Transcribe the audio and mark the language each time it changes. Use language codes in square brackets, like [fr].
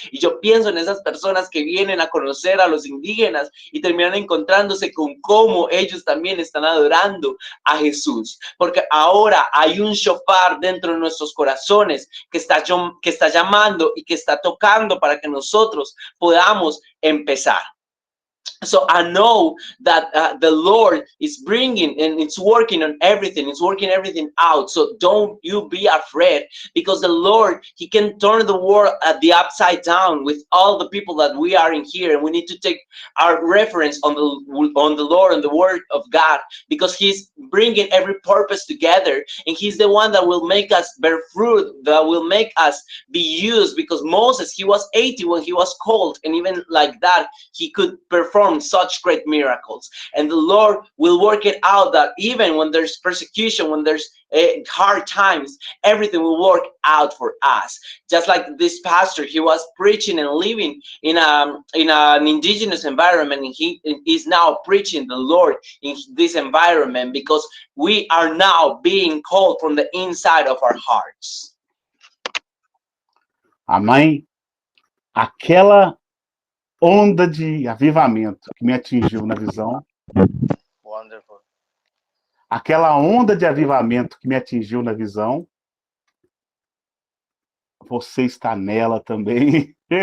[es] Y yo pienso en esas personas que vienen a conocer a los indígenas y terminan encontrándose con cómo ellos también están adorando a Jesús, porque ahora hay un shofar dentro de nuestros corazones que está llamando y que está tocando para que nosotros podamos empezar. [en] So I know that the Lord is bringing and it's working on everything. It's working everything out. So don't you be afraid, because the Lord, he can turn the world at the upside down with all the people that we are in here. And we need to take our reference on the Lord and the word of God, because he's bringing every purpose together. And he's the one that will make us bear fruit, that will make us be used, because Moses, he was 80 when he was called. And even like that, he could perform such great miracles. And the Lord will work it out that even when there's persecution, when there's hard times, everything will work out for us. Just like this pastor, he was preaching and living in an indigenous environment, and he is now preaching the Lord in this environment, because we are now being called from the inside of our hearts. [pt] Amém? Aquela onda de avivamento que me atingiu na visão. [en] Wonderful. [pt] Aquela onda de avivamento que me atingiu na visão, você está nela também.